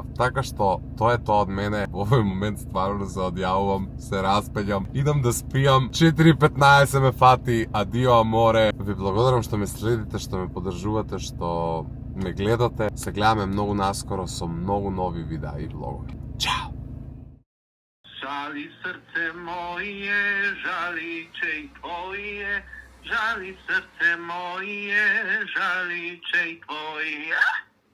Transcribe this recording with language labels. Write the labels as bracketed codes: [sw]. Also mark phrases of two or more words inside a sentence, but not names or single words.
[mk] Така што, тоа е тоа од мене. Во овој момент стварно се одјавувам, се распеѓам, идам да спијам, 4:15 ме фати, [it] addio amore. [mk] Ви благодарам што ме следите, што ме поддржувате, што ме гледате. Се гледаме многу наскоро со многу нови видеа и влогови. Чао! [sr] Žali srce moje, žaliće i tvoje, žali srce moje, žaliće i tvoje.